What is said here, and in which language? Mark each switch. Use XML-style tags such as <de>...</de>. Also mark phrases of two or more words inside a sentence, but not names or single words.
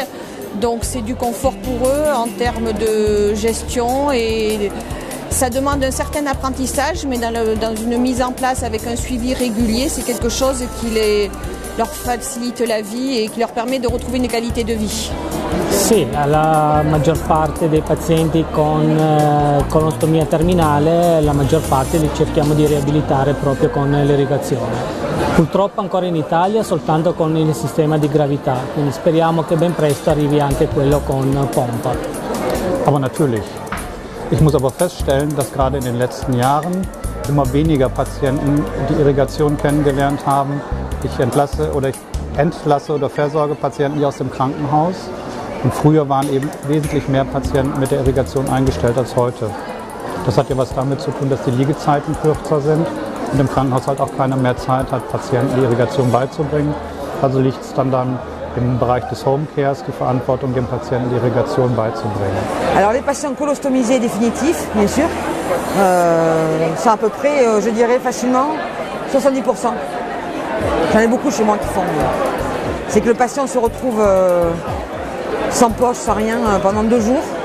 <fr>Donc c'est du confort pour eux en termes de gestion et ça demande un certain apprentissage, mais dans une mise en place avec un suivi régulier, c'est quelque chose qui leur facilite la vie et qui leur permet de retrouver une qualité de vie.</fr> <it>Sì, alla maggior parte dei pazienti con colostomia terminale, la maggior parte li cerchiamo di riabilitare proprio con l'irrigazione. Purtroppo ancora in Italia soltanto con il sistema di gravità, quindi speriamo che ben presto arrivi anche quello con pompa.</it> <de>Aber natürlich. Ich muss aber feststellen, dass gerade in den letzten Jahren immer weniger Patienten die Irrigation kennengelernt haben. Ich entlasse oder versorge Patienten hier aus dem Krankenhaus. Und früher waren eben wesentlich mehr Patienten mit der Irrigation eingestellt als heute. Das hat ja was damit zu tun, dass die Liegezeiten kürzer sind und im Krankenhaus halt auch keiner mehr Zeit hat, Patienten die Irrigation beizubringen. Also liegt es dann im Bereich des</de> <en>Home Cares</en> <de>die Verantwortung, dem Patienten die Irrigation beizubringen.</de> <fr>Alors les patients colostomisés définitifs, bien sûr, c'est à peu près, je dirais facilement, 70%. J'en ai beaucoup chez moi qui font. C'est que le patient se retrouve sans poche, sans rien pendant 2 jours.</fr>